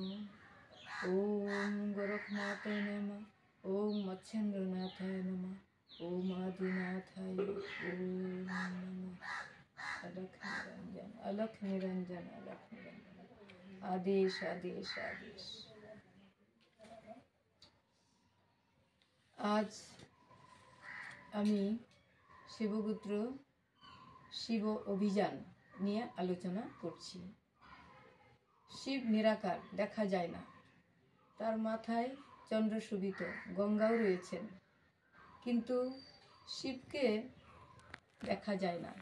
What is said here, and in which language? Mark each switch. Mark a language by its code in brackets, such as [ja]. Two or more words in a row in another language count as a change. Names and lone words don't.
[sa] ओम गोरखनाथाय नमः। ओम मत्स्येंद्रनाथाय नमः। ओम आदिनाथाय ओम नमः। [hi] अलख निरंजन अलख निरंजन अलख निरंजन। आदेश आदेश आदेश। [bn] आज আমি শিবগোত্র শিব অভিযান নিয়ে আলোচনা করছি। শিব নিরাকার, দেখা যায় না। তার মাথায় চন্দ্র শোভিত, গঙ্গাও রয়েছেন, কিন্তু শিবকে দেখা যায় না।